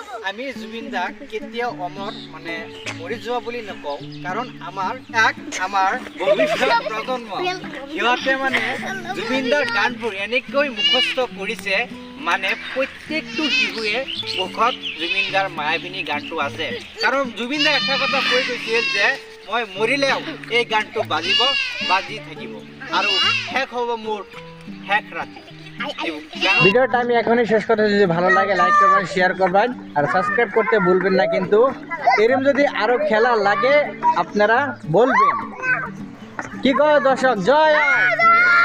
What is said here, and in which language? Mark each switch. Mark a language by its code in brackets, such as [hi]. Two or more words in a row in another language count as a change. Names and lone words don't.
[as] আমি জুবিন দাক কেতিয়াও অমৰ মানে মৰি যোৱা বুলি নকওঁ, কাৰণ আমাৰ ভৱিষ্যত প্ৰজন্ম সিহঁতে মানে জুবিন দাৰ গানবোৰ এনেকৈ মুখস্থ কৰিছে, মানে প্ৰত্যেকটো শিশুৱে মুখত জুবিন দাৰ মায়াবিনী গানটো আছে। কাৰণ জুবিন দাই এটা কথা কৈ গৈছিল যে মই মৰিলেও এই গানটো বাজি থাকিব আৰু শেষ হ'ব মোৰ শেষ রাতি। [bn] ভিডিওটা আমি এখনই শেষ করতে, যদি ভালো লাগে লাইক করবেন, শেয়ার করবেন আর সাবস্ক্রাইব করতে ভুলবেন না। কিন্তু এরকম যদি আরো খেলা লাগে আপনারা বলবেন। কি কয় দর্শক, জয়।